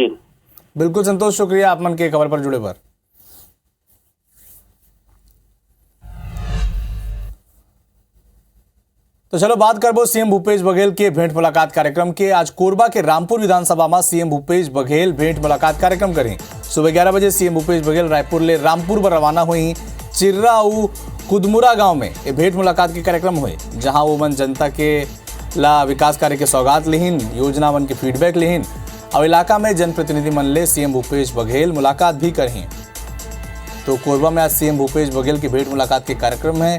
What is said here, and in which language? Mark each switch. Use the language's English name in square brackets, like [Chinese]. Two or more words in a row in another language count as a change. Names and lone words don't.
[Chhattisgarhi] बिल्कुल संतोष, शुक्रिया आप मन के खबर पर जुड़े पर। तो चलो बात करबो सीएम भूपेश बघेल के भेंट मुलाकात कार्यक्रम के। आज कोरबा के रामपुर विधानसभा में सीएम भूपेश बघेल भेंट मुलाकात कार्यक्रम करें। सुबह 11 बजे सीएम भूपेश बघेल रायपुर ले रामपुर पर रवाना हुई। चिर्रा कुदमुरा गांव में ये भेंट मुलाकात के कार्यक्रम हुए, जहां वो मन जनता के ला विकास कार्य के सौगात लेहिन, योजना मन के फीडबैक लेहिन और इलाका में जनप्रतिनिधि मन ले सीएम भूपेश बघेल मुलाकात भी करें। तो कोरबा में आज सीएम भूपेश बघेल की भेंट मुलाकात के कार्यक्रम है।